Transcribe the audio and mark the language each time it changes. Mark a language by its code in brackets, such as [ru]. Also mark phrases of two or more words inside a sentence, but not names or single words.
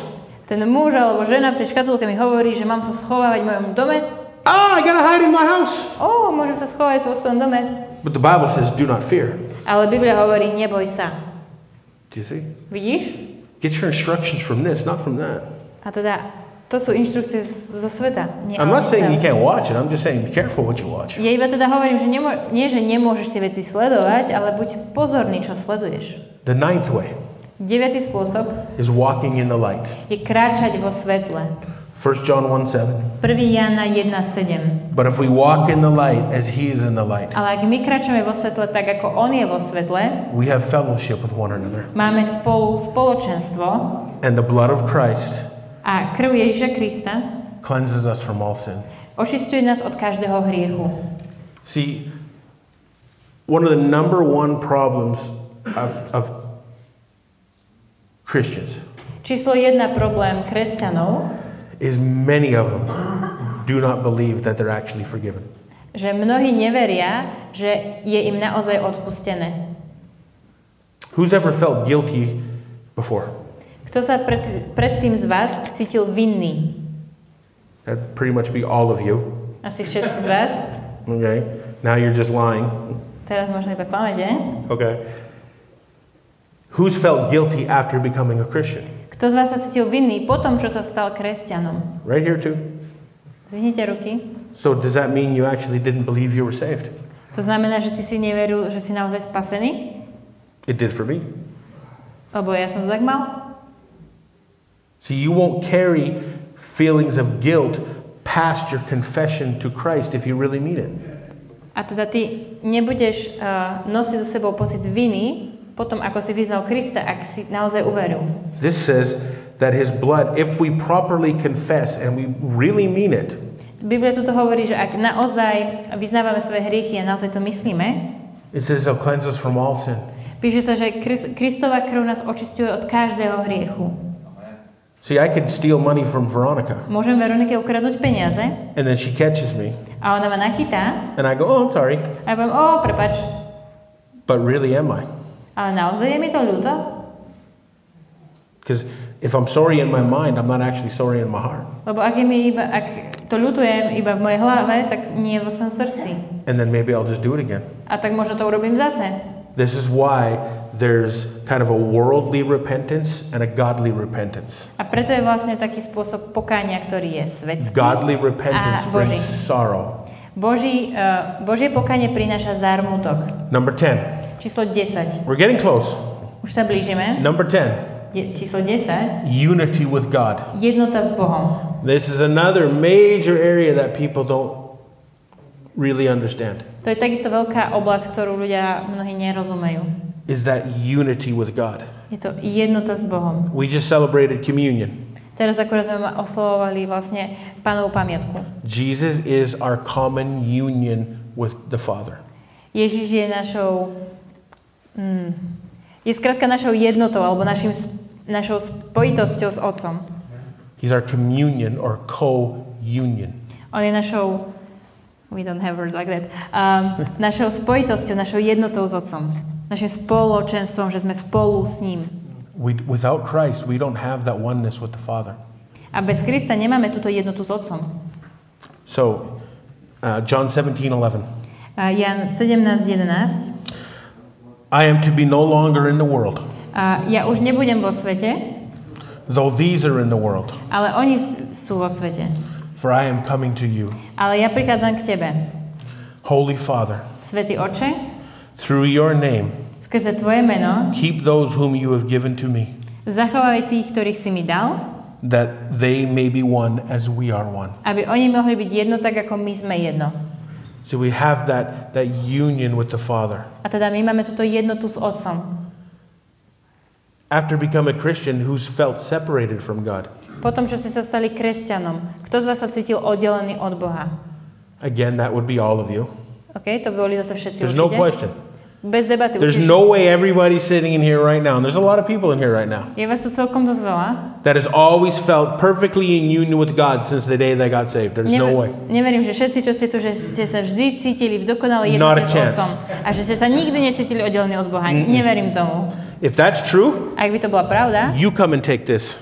[sk] Ten muž alebo žena v tej škatulke mi hovorí, že mám sa schovávať v mojom dome. [en] I gotta hide in my house. [sk] Môžem sa schovať vo svojom dome. [en] But the Bible says, do not fear. [sk] Ale Biblia hovorí, neboj sa. [en] Do you see? [sk] Vidíš? [en] Get your instructions from this, not from that. [sk] A teda, to sú inštrukcie zo sveta. [en] I'm not saying you can't watch it, I'm just saying be careful what you watch. [sk] Ja iba teda hovorím, že že nemôžeš tie veci sledovať, ale buď pozorný, čo sleduješ. [en] The 9th way [sk] 9. spôsob [en] is walking in the light. [sk] Je kráčať vo svetle. [en] 1 John 1:7. [sk] 1. Jána 1:7. [en] But if we walk in the light as he is in the light, [sk] Ale ak my kráčame vo svetle tak, ako on je vo svetle, [en] we have fellowship with one another. [sk] máme spoločenstvo [en] And the blood of Christ [sk] a krv Ježiša Krista [en] cleanses us from all sin. [sk] očisťuje nás od každého hriechu. [en] See, one of the number one problems of Christians [sk] Číslo 1 problém kresťanov [en] is many of them do not believe that they're actually forgiven. [sk] Že mnohí neveria, že je im naozaj odpustené. [en] Who's ever felt guilty before? [sk] Kto sa predtým z vás cítil vinný? [en] That'd pretty much be all of you. [sk] Asi všetci z vás. [en] Okay. Now you're just lying. [sk] Teraz možno iba klamete. [en] Okay. Who's felt guilty after becoming a Christian? [sk] Kto z vás sa cítil vinný po tom, čo sa stal kresťanom? [en] Right here too. [sk] Zvihnite ruky. [en] So does that mean you actually didn't believe you were saved? [sk] To znamená, že ty si neveril, že si naozaj spasený? [en] It did for me. [sk] Lebo ja som to tak mal. [en] So you won't carry feelings of guilt past your confession to Christ if you really mean it. [sk] A teda ty nebudeš nosiť so sebou pocit viny potom, ako si vyznal Krista, ak si naozaj uveril. [en] This says that his blood, if we properly confess and we really mean it, [sk] Biblia tuto hovorí, že ak naozaj vyznávame svoje hriechy a naozaj to myslíme, [en] it says he'll cleanse us from all sin. [sk] píše sa, že Kristova krv nás očisťuje od každého hriechu. [en] See, I could steal money from Veronica, [sk] Môžem Veronike ukradnúť peniaze [en] and then she catches me, [sk] a ona ma nachytá [en] and I go, oh, I'm sorry, [sk] a ja poviem, prepáč, [en] but really am I? [sk] ale naozaj je mi to ľúto? [en] Because if I'm sorry in my mind, I'm not actually sorry in my heart. [sk] Lebo ak to ľutujem iba v mojej hlave, tak nie vo svojom srdci. [en] And then maybe I'll just do it again. [sk] A tak možno to urobím zase. [en] This is why there's kind of a worldly repentance and a godly repentance. [sk] A preto je vlastne taký spôsob pokánia, ktorý je svetský [en] Godly repentance [sk] a Boží. [en] brings sorrow. [sk] Božie pokánie prináša zármutok. [en] Number 10. [sk] Číslo 10. [en] We're getting close. [sk] Už sa blížime. [en] Number 10. [sk] Číslo 10. [en] Unity with God. [sk] Jednota s Bohom. [en] This is another major area that people don't really understand. [sk] To je takisto veľká oblasť, ktorú ľudia mnohí nerozumejú. [en] Is that unity with God. [sk] Je to jednota s Bohom. [en] We just celebrated communion. [sk] Teraz akorát sme oslavovali vlastne Pánovu pamiatku. [en] Jesus is our common union with the Father. [sk] Ježiš je je skrátka našou jednotou alebo našou spojitosťou s Otcom. [en] He's our communion or co-union. [sk] On je našou, [en] we don't have word like that, [sk] našou spojitosťou, našou jednotou s Otcom. Našim spoločenstvom, že sme spolu s ním. [en] Without Christ, we don't have that oneness with the Father. [sk] A bez Krista nemáme túto jednotu s Otcom. [en] So, John 17:11. [sk] Jan 17:11. [en] I am to be no longer in the world, [sk] Ja už nebudem vo svete, [en] though these are in the world. [sk] ale oni sú vo svete. [en] For I am coming to you. [sk] Ale ja prichádzam k tebe. [en] Holy Father, [sk] Svätý Otče, [en] through your name, [sk] skrze tvoje meno, [en] keep those whom you have given to me, [sk] zachovaj tých, ktorých si mi dal, [en] that they may be one as we are one. [sk] aby oni mohli byť jedno tak, ako my sme jedno. [en] So we have that union with the Father. [sk] A teda my máme túto jednotu s Otcom. [en] After becoming a Christian who's felt separated from God. [sk] Potom, čo si sa stali kresťanom, kto z vás sa cítil oddelený od Boha? [en] Again, that would be all of you. [sk] OK, to by boli zase všetci [en] There's [sk] určite. [en] no question. [sk] Bez debaty. [en] There's no way everybody's sitting in here right now, and there's a lot of people in here right now, [sk] Je vás tu celkom dosť veľa. [en] that has always felt perfectly in union with God since the day they got saved. There's no way. [sk] Neverím, že všetci, čo ste tu, že ste sa vždy cítili v dokonalej [en] Not a [sk] jednote s [en] chance. [sk] Otcom. A že ste sa nikdy necítili oddelení od Boha. Neverím tomu. [en] If that's true, [sk] Ak by to bola pravda, [en] you come and take this,